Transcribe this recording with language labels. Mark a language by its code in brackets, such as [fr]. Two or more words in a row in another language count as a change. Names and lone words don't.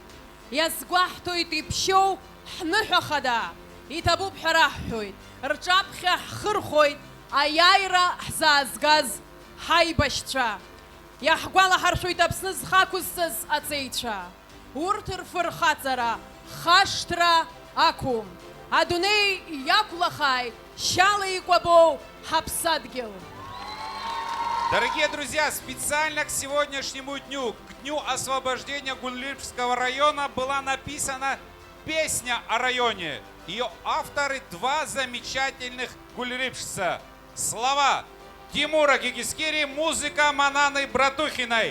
[ab] Иазгәаҳҭоит иԥшьоу ҳныҳәахада, иҭабуп ҳәа раҳҳәоит, рҿаԥхьа ҳхырхәоит аиааира ҳзаазгаз ҳаибашьцәа. Иаҳгәалаҳаршәоит Аԥсны зхақәызҵаз аҵеицәа. Урҭ рфырхаҵара хашҭра ақәым. Адунеи иақәлахааит шьала икәабоу ҳаԥсадгьыл. [ru] Дорогие друзья, специально к сегодняшнему дню, к дню освобождения Гулрыпшского района, была написана песня о районе. Ее авторы два замечательных гулрыпшца. Слова Тимура Гигискири, музыка Мананы Братухиной.